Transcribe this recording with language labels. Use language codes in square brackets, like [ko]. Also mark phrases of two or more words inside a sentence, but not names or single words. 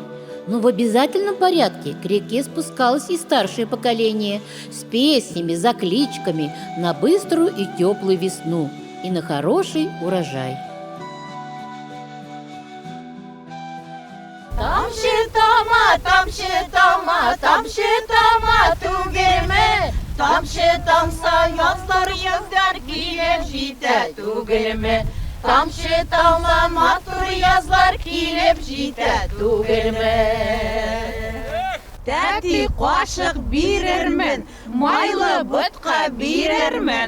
[ru] Но в обязательном порядке к реке спускалось и старшее поколение с песнями, закличками на быструю и теплую весну и на хороший урожай. [tt] Там түгелме, тамса язлар килеп җитә түгелме, тамшы матур язлар килеп җитә түгелме. Тәти кашык бирермен, майлы ботка бирермен.